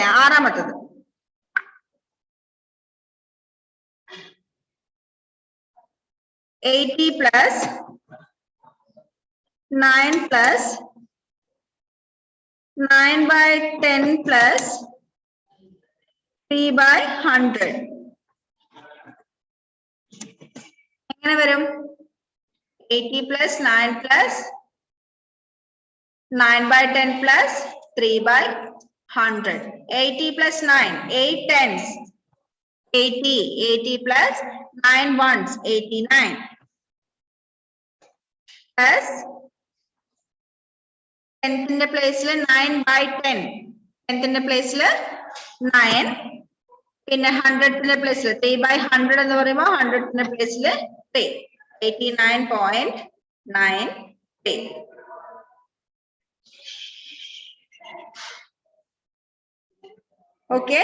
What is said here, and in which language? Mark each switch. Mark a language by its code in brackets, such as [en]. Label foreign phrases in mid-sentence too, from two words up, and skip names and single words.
[en] ആറാമത്തത് 80 plus 9 plus 9/10 plus 3/100. [ml] എങ്ങനെ വരും? [en] 80 plus 9 plus 9/10 plus 3/100. 80 plus 9, 8 tens, 80. 80 plus 9 ones, 89. [ml] Plus 10ന്റെ പ്ലേസിൽ 9/10. 10ന്റെ പ്ലേസിൽ 9. പിന്നെ 100ന്റെ പ്ലേസിൽ 3/100 എന്ന് പറയുമ്പോൾ 100ന്റെ പ്ലേസിൽ 3. 89.93. ഓക്കെ.